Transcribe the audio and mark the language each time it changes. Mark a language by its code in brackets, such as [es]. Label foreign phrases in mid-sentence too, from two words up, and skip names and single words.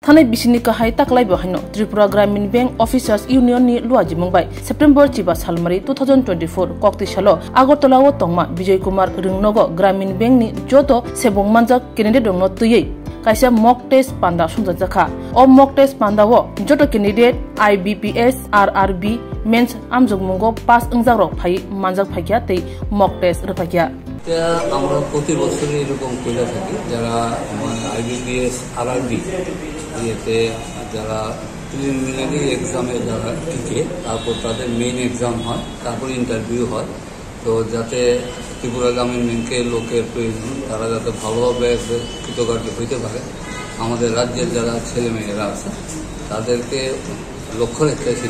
[trp] थानाय बिसिनि गाहाय ताकलाइबो हायनो त्रिपुरा ग्रामीण बैंक ऑफिसर्स यूनियन नि लुआजि मंबाय सेप्टेम्बर 5 सालमारि 2024 कक्तिसालो आगरतलाओ तंगमा विजय कुमार रिंगनगो ग्रामीण बैंक नि जोतो सेबंग मानजाक कैंडिडेट दंनो तुयै काइसा [en] mock test [trp] पांदा सुंजाजाखा ओ [en] mock test [trp] पांदाओ जोतो कैंडिडेट IBPS RRB मेंस आमजगमुंगो पास अंजारक फाइ मानजाक फाइया तै [en] mock test [trp] रफाकिया [bn] আমরা প্রতি বছরই এরকম করে থাকি যারা IBPS RRB ইয়েতে যারা [en] preliminary exame [bn] যারা টিকে তারপর তাদের [en] main exam [bn] হয় তারপর ইন্টারভিউ হয় তো যাতে ত্রিপুরা গ্রামীণ ব্যাংকের লোকের প্রয়োজন তারা যাতে ভালোভাবে কৃতকার্য হইতে পারে আমাদের রাজ্যের যারা ছেলেমেয়েরা আছে তাদেরকে লক্ষ্য রেখে